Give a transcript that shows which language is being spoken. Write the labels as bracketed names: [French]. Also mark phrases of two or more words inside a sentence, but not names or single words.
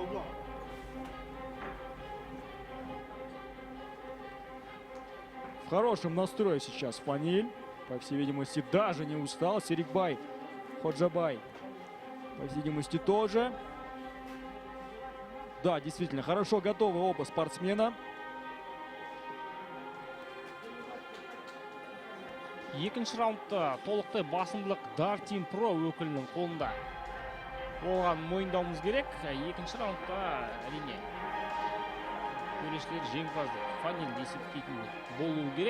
[Russian] В хорошем настрое сейчас Фаниль. По всей видимости, даже не устал. Серикбай Ходжабай, по всей видимости, тоже. Да, действительно, хорошо готовы оба спортсмена. [Kazakh] Екінші раундта толықтай басымдылық Dart Team Pro өкілінің қолында болғанын мойындауымыз керек. Екінші раундта әрине төрешілер жеңімпазды Фаниль есептейтін болуы керек.